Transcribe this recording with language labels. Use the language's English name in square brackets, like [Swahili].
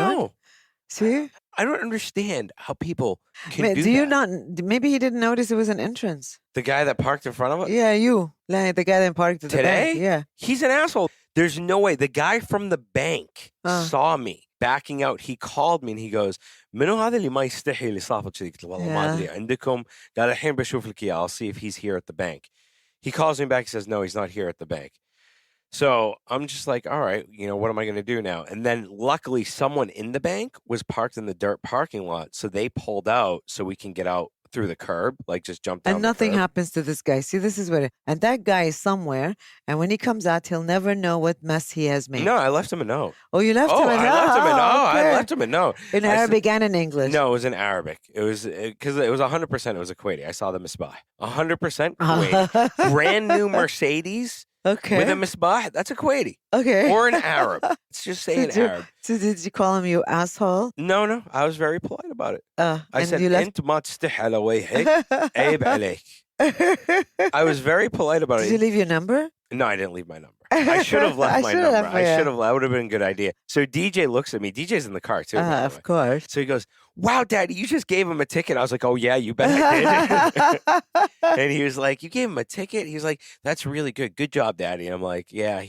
[English] No. See? I don't understand how people can do Do that. you not? Maybe he didn't notice it was an entrance. The guy that parked in front of us? Yeah, you. Like the guy that parked at the Today? bank. Yeah. He's an asshole. There's no way. The guy from the bank saw me backing out. He called me and he goes, [Arabic] منو هذا اللي ما يستحي اللي صافت كذي؟ قلت له والله ما أدري عندكم. قال الحين بشوف لك إياه. [English] I'll see if he's here at the bank. He calls me back. He says, no, he's not here at the bank. So I'm just like, all right, what am I going to do now? And then luckily someone in the bank was parked in the dirt parking lot. So they pulled out so we can get out through the curb, like just jump down. And nothing happens to this guy. See, this is what and that guy is somewhere. And when he comes out, he'll never know what mess he has made. No, I left him a note. Oh, you left him a note? I left him a note. In Arabic and in English? No, it was in Arabic. It was because it was 100%. It was a Kuwaiti. I saw the misbah. 100% Kuwaiti. Brand new Mercedes. Okay. With a misbah, that's a Kuwaiti. Okay. Or an Arab. Let's just say an Arab. So did you call him you asshole? No. I was very polite about it. I said, [Arabic] أنت ما تستحي على وجهك عيب عليك. [English] I was very polite about it. Did you leave your number? No, I didn't leave my number. I should have left my number. That would have been a good idea. So DJ looks at me. DJ's in the car too. Of course. So he goes, wow, Daddy, you just gave him a ticket. I was like, oh yeah, you bet I did. And he was like, you gave him a ticket? He was like, that's really good. Good job, Daddy. And I'm like, yeah.